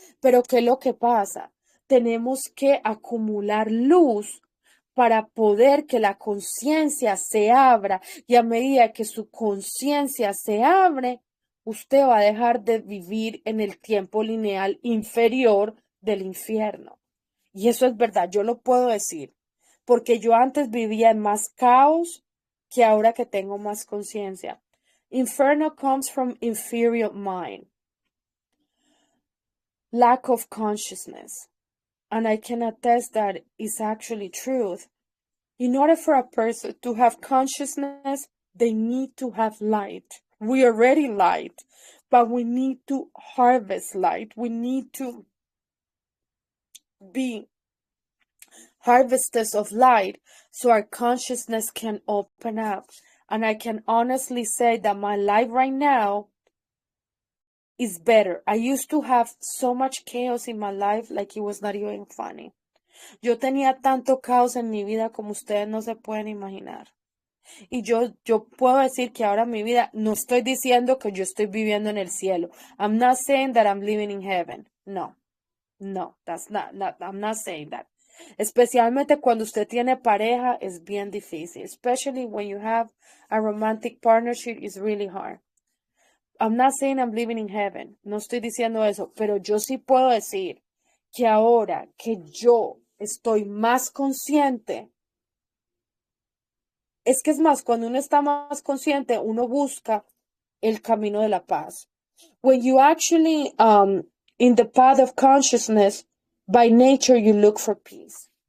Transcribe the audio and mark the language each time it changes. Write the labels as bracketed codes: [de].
[es] Pero ¿qué es lo que pasa? Tenemos que acumular luz para poder que la conciencia se abra, y a medida que su conciencia se abre, usted va a dejar de vivir en el tiempo lineal inferior del infierno. Y eso es verdad, yo lo puedo decir, porque yo antes vivía en más caos que ahora que tengo más conciencia. [en] Inferno comes from inferior mind, lack of consciousness. And I can attest that it's actually truth. In order for a person to have consciousness, they need to have light. We are already light, but we need to harvest light. We need to be harvesters of light so our consciousness can open up. And I can honestly say that my life right now is better. I used to have so much chaos in my life, like it was not even funny. [es] Yo tenía tanto caos en mi vida como ustedes no se pueden imaginar. Y yo puedo decir que ahora mi vida, no estoy diciendo que yo estoy viviendo en el cielo. [en] I'm not saying that I'm living in heaven. No, that's not, I'm not saying that. [es] Especialmente cuando usted tiene pareja, es bien difícil. [en] Especially when you have a romantic partnership, it's really hard. I'm not saying I'm living in heaven. [es] No estoy diciendo eso, pero yo sí puedo decir que ahora que yo estoy más consciente, es que es más, cuando uno está más consciente, uno busca el camino de la paz. [en] When you actually, in the path of consciousness, by nature you look for peace.